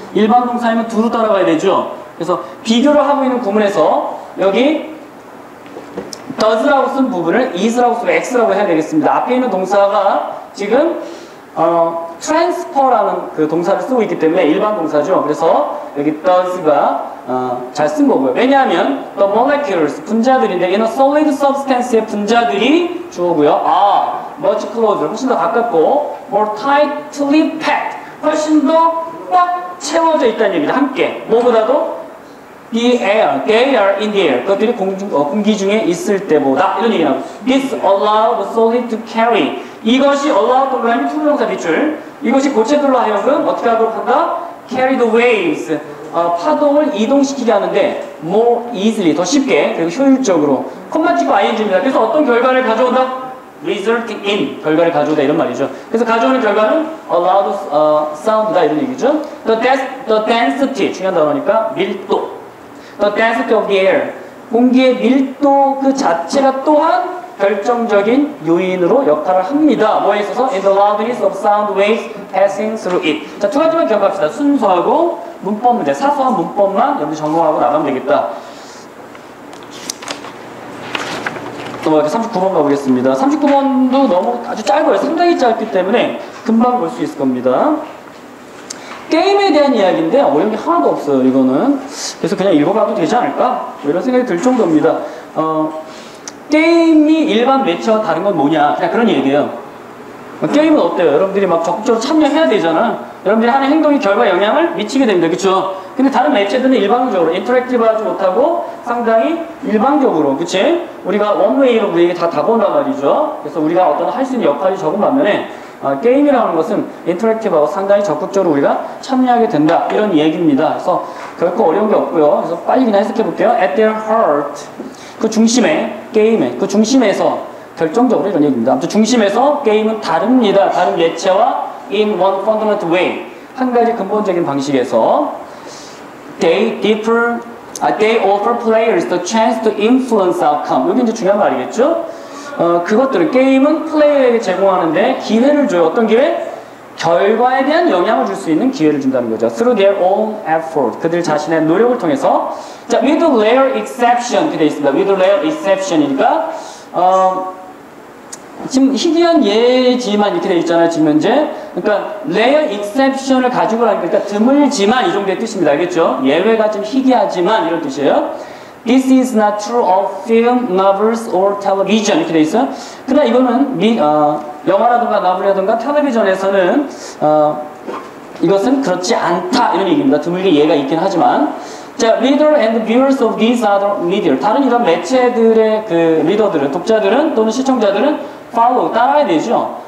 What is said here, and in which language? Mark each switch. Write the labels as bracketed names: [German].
[Korean] 일반 동사이면 두루 따라가야 되죠. 그래서 비교를 하고 있는 구문에서 여기 does라고 쓴 부분을 is라고 쓰고 x라고 해야 되겠습니다. 앞에 있는 동사가 지금 transfer라는 그 동사를 쓰고 있기 때문에 일반 동사죠. 그래서 여기 does가 잘 쓴 거고요. 왜냐하면 the molecules, 분자들인데 [English] in a solid substance [Korean] 의 분자들이 주어고요. [English] much closer, [Korean] 훨씬 더 가깝고 [English] more tightly packed, [Korean] 훨씬 더 꽉 채워져 있다는 얘기죠. 함께. [English] 뭐보다도 the air, they are in the air. [Korean] 그것들이 공기 중에 있을 때보다 이런 얘기 나오고 [English] this allow the solid to carry. [Korean] 이것이 allow 동그라미 투부정사 밑줄. 이것이 고체들로 하여금 어떻게 하도록 한다? [English] carry the waves. [Korean] 파동을 이동시키게 하는데 [English] more easily, [Korean] 더 쉽게 그리고 효율적으로. 콤마 찍고 ing입니다. 그래서 어떤 결과를 가져온다? [English] resulting in, [Korean] 결과를 가져오다 이런 말이죠. 그래서 가져오는 결과는 [English] allow the sound [Korean] 다 이런 얘기죠. the density, 중요한 단어니까 밀도. [English] the density of the air, [Korean] 공기의 밀도 그 자체가 또한 결정적인 요인으로 역할을 합니다. 뭐에 있어서? [English] in the loudness of sound waves passing through it. [Korean] 자, 두 가지만 기억합시다. 순서하고 문법 문제, 사소한 문법만 여러분 전공하고 나가면 되겠다. 또 39번 가보겠습니다. 39번도 너무 아주 짧아요. 상당히 짧기 때문에 금방 볼 수 있을 겁니다. 게임에 대한 이야기인데 어려운 게 하나도 없어요, 이거는. 그래서 그냥 읽어봐도 되지 않을까? 뭐 이런 생각이 들 정도입니다. 게임이 일반 매치와 다른 건 뭐냐? 그냥 그런 얘기예요. 게임은 어때요? 여러분들이 막 적극적으로 참여해야 되잖아. 여러분들이 하는 행동이 결과에 영향을 미치게 됩니다. 그쵸? 근데 다른 매체들은 일방적으로 인터랙티브하지 못하고 상당히 일방적으로, 그치? 우리가 원웨이로 우리에게 다 본단 말이죠. 그래서 우리가 어떤 할 수 있는 역할이 적은 반면에 게임이라는 것은 인터랙티브하고 상당히 적극적으로 우리가 참여하게 된다. 이런 얘기입니다. 그래서 결코 어려운 게 없고요. 그래서 빨리 그냥 해석해 볼게요. [English] At their heart. [Korean] 그 중심에, 게임의 그 중심에서 결정적으로 이런 얘기입니다. 아무튼 중심에서 게임은 다릅니다. 다른 매체와 [English] in one fundamental way. [Korean] 한 가지 근본적인 방식에서 [English] they offer players the chance to influence outcome. [Korean] 여기 이제 중요한 말이겠죠? 그것들은 게임은 플레이어에게 제공하는데 기회를 줘요. 어떤 기회? 결과에 대한 영향을 줄 수 있는 기회를 준다는 거죠. [English] Through their own effort. [Korean] 그들 자신의 노력을 통해서. [English] 자, with rare exception. [Korean] 이렇게 되어 있습니다. with rare exception이니까 지금 희귀한 예지만 이렇게 되어 있잖아요, 지금 현재. 그러니까 rare exception을 가지고 하니까 그러니까 드물지만 이 정도의 뜻입니다. 알겠죠? 예외가 좀 희귀하지만 이런 뜻이에요. [English] This is not true of film, novels, or television. [Korean] 이렇게 되어 있어요. 그러나 이거는 영화라든가 노블이라든가 텔레비전에서는 이것은 그렇지 않다 이런 얘기입니다. 드물게 예가 있긴 하지만. [English] 자, reader and viewers of these other media. [Korean] 다른 이런 매체들의 그 리더들은, 독자들은 또는 시청자들은 follow, 따라야 되죠.